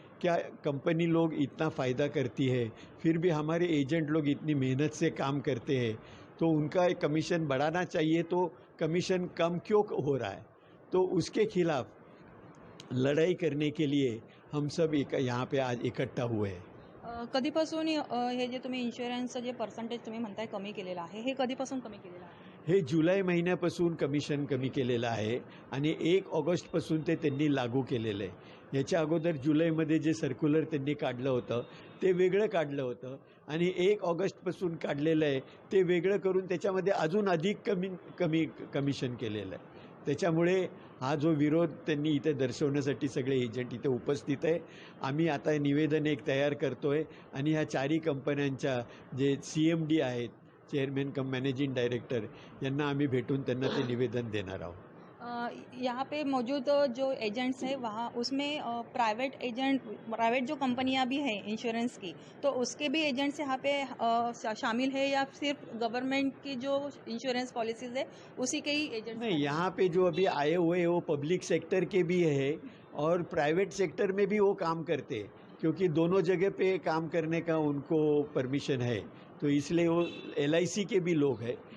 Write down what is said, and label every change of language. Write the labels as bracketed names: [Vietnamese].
[Hindi] क्या कंपनी लोग इतना फ़ायदा करती है फिर भी हमारे एजेंट लोग इतनी मेहनत से काम करते हैं, तो उनका एक कमीशन बढ़ाना चाहिए, तो कमीशन कम क्यों हो रहा है? तो उसके खिलाफ लड़ाई करने के लिए हम सब यहाँ पे आज इकट्ठा हुए हैं। [Marathi] कधीपासून हे जे तुम्ही इन्शुरन्सचं जे पर्सेंटेज तुम्ही म्हणताय कमी केलेलं आहे, हे कधीपासून कमी केलेलं आहे? हे जुलै महिन्यापासून कमिशन कमी केलेलं आहे आणि 1 ऑगस्टपासून ते त्यांनी लागू केलेलं आहे। याच्या अगोदर जुलैमध्ये जे सर्क्युलर त्यांनी काढलं होतं ते वेगळं काढलं होतं आणि 1 ऑगस्टपासून काढलेलं आहे ते वेगळं करून त्याच्यामध्ये अजून अधिक कमी कमिशन केलेलं आहे। त्याच्यामुळे हा जो विरोध त्यांनी इथे दर्शवण्यासाठी सगळे एजंट इथे उपस्थित आहे। आम्ही आता निवेदन एक तयार करतोय आणि ह्या चारही कंपन्यांच्या जे CMD आहेत, चेयरमैन कम मैनेजिंग डायरेक्टर, यांना आम्ही भेटून त्यांना ते निवेदन देणार आहोत। [Hindi] यहाँ पे मौजूद जो एजेंट्स हैं वहाँ उसमें प्राइवेट जो कंपनियाँ भी हैं इंश्योरेंस की, तो उसके भी एजेंट्स यहाँ पे शामिल है या सिर्फ गवर्नमेंट की जो इंश्योरेंस पॉलिसीज़ है उसी के ही एजेंट्स? नहीं, यहाँ पे जो अभी आए हुए हैं वो पब्लिक सेक्टर के भी है और प्राइवेट सेक्टर में भी वो काम करते हैं, क्योंकि दोनों जगह पे काम करने का उनको परमिशन है, तो इसलिए वो LIC के भी लोग हैं।